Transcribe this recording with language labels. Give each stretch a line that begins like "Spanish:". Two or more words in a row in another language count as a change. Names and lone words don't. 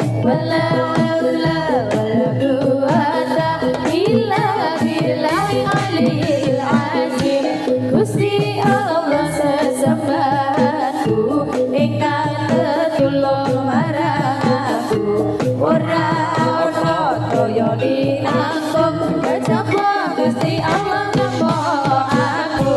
Arabic: ولا حول ولا قوة إلا بالله العلي العظيم
Javanese: Gusti Allah sesembahanku ingkang tetulung marang aku ora ana kaya dinanggung kejaba Gusti Allah ngambo aku